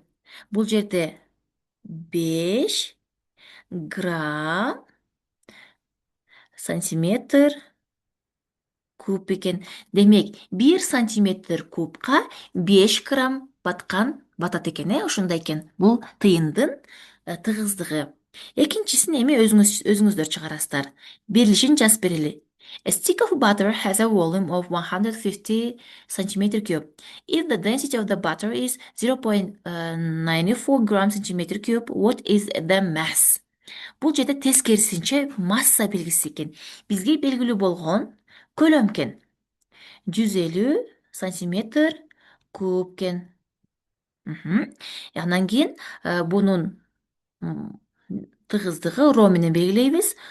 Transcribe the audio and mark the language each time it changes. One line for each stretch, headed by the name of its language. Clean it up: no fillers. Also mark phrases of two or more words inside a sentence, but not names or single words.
Kyrgyz: Бул жерде 5 грамм сантиметр куб экен. Демек 1 сантиметр кубка 5 грамм батат экен, ушундай экен. Бул тыйындын тыгыздыгы. Экинчисин эми өзүңүздөр чыгарасыздар. Берилишин жазып берели.
English: A stick of butter has a volume of 150 centimeter cube. If the density of the butter is 0.94 gram centimeter cube, what is the mass?
Kyrgyz: Бул жерде тескерисинче масса белгиси экен. Бизге белгилүү болгон көлөм экен. 150 сантиметр куб экен. Андан кийин бунун тыгыздыгы ро менен белгилейбиз.